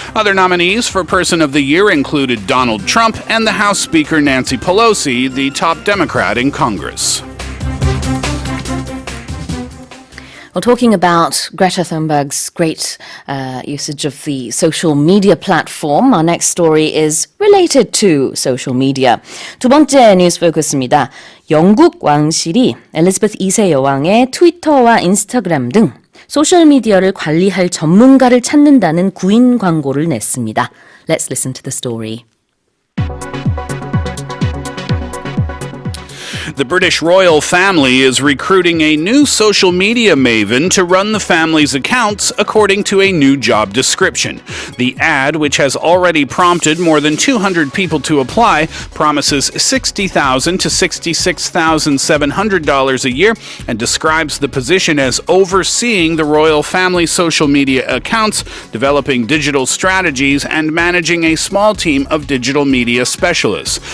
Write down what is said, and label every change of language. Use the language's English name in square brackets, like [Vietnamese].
[English] Other nominees for Person of the Year included Donald Trump and the House Speaker Nancy Pelosi, the top Democrat in Congress. Well, talking about Greta Thunberg's great usage of the social media platform, our next story is related to social media. [Korean] 두 번째 뉴스 포커스입니다. 영국 왕실이 엘리자베스 2세 여왕의 트위터와 인스타그램 등 소셜미디어를 관리할 전문가를 찾는다는 구인 광고를 냈습니다. [English] Let's listen to the story. The British royal family is recruiting a new social media maven to run the family's accounts according to a new job description. The ad, which has already prompted more than 200 people to apply, promises $60,000 to $66,700 a year and describes the position as overseeing the royal family social media accounts, developing digital strategies, and managing a small team of digital media specialists.